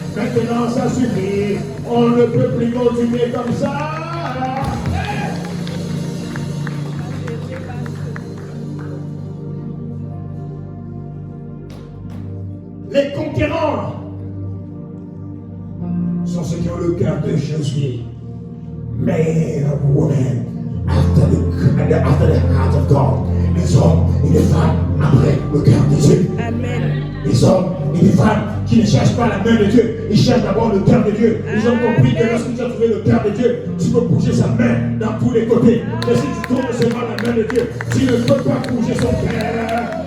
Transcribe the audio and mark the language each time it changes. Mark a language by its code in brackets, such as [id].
[fr] Maintenant, ça suffit. On ne peut plus continuer comme ça. Les conquérants sont ceux qui ont le cœur de Jésus. [en] Men or women after the heart of God. [fr] Les hommes et les femmes après le cœur de Dieu. Amen. Les hommes et les femmes qui ne cherchent pas la main de Dieu, ils cherchent d'abord le cœur de Dieu. Ils ont compris que lorsque tu as trouvé le cœur de Dieu, tu peux bouger sa main dans tous les côtés. Mais si tu trouves seulement la main de Dieu, tu ne peux pas bouger son cœur.